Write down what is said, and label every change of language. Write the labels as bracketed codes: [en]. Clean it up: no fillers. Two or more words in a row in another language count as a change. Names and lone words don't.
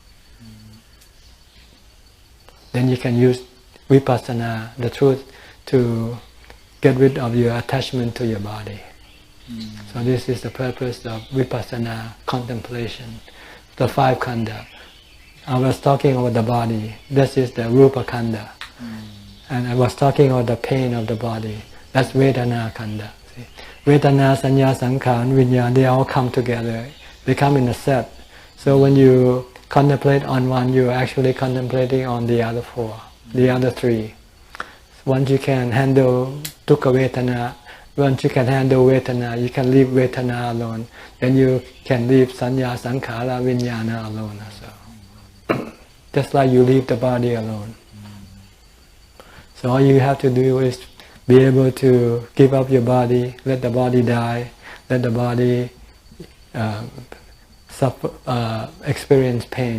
[en] Then you can use vipassana, the truth, to get rid of your attachment to your body. So this is the purpose of vipassana contemplation, the 5 khandha. I was talking about the body. This is the [pi] rupa khandha. [en] And I was talking about the pain of the body. That's [pi] vedana khandha. [en] See? [pi] Vedana, sanya, sankhara, vinyana, [en] they all come together. They come in a set. So when you contemplate on one, you're actually contemplating on the other 4, the other 3. Once you can handle [pi] dukkha vedana, [en] once you can handle vedana, you can leave vedana alone. Then you can leave [pi] sanya, sankhara, vinyana [en] alone also. Just like you leave the body alone. So all you have to do is be able to give up your body, let the body die, let the body experience pain.